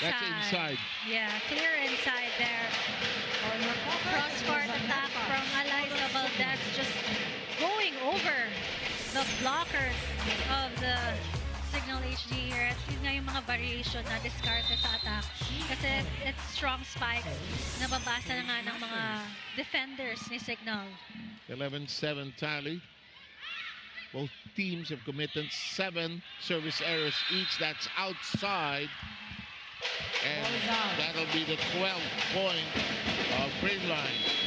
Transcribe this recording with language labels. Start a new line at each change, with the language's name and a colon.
English: That's inside. Yeah, clear inside there. Cross-court attack from Eliza Valdez, just going over the blockers of the Cignal HD here.
Filipino: At yun nga yung mga variation na diskarte sa attack. Kasi
English: it's strong spikes.
Filipino: Nababasa na nga ng mga defenders ni Cignal.
English: 11-7 tally. Both teams have committed 7 service errors each. That's outside. And that'll be the 12th point of Creamline.